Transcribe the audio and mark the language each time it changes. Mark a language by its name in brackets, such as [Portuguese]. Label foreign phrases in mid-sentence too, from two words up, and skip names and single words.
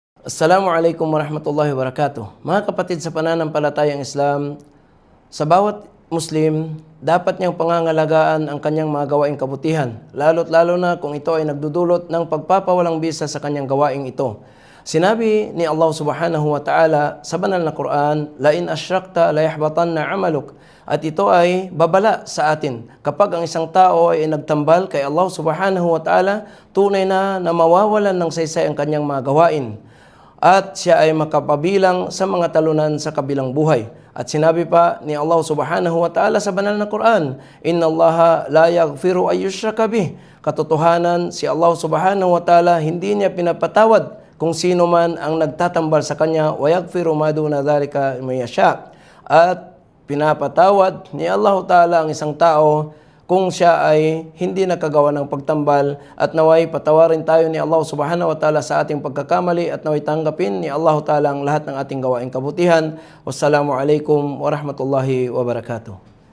[Arabic] Assalamualaikum warahmatullahi wabarakatuh. [Filipino] Mga kapatid sa pananampalatayang Islam, sa bawat Muslim, dapat niyang pangangalagaan ang kanyang mga gawaing kabutihan, lalo't lalo na kung ito ay nagdudulot ng pagpapawalang bisa sa kanyang gawaing ito. Sinabi ni Allah [Arabic] subhanahu wa ta'ala [Filipino] sa banal na Quran, [Arabic] "La in asyrakta la yahbatanna 'amaluk." [Filipino] At ito ay babala sa atin. Kapag ang isang tao ay nagtambal kay Allah [Arabic] subhanahu wa ta'ala, [Filipino] tunay na mawawalan ng saysay ang kanyang mga gawain. At siya ay makapabilang sa mga talunan sa kabilang buhay. At sinabi pa ni Allah [Arabic] subhanahu wa ta'ala [Filipino] sa banal na Quran, [Arabic] "Inna Allaha la yaghfiru ay yushraka bih." [Filipino] Katotohanan, si Allah [Arabic] subhanahu wa ta'ala [Filipino] hindi niya pinapatawad kung sino man ang nagtatambal sa kanya, [Arabic] wa yaghfiru ma duna dhalika man yasha. [Filipino] At pinapatawad ni Allah ta'ala ang isang tao kung siya ay hindi nakagawa ng pagtambal, at naway patawarin tayo ni Allah [Arabic] subhanahu wa ta'ala [Filipino] sa ating pagkakamali, at naway tanggapin ni Allah ta'ala ang lahat ng ating gawaing kabutihan. [Arabic] Wassalamualaikum warahmatullahi wabarakatuh.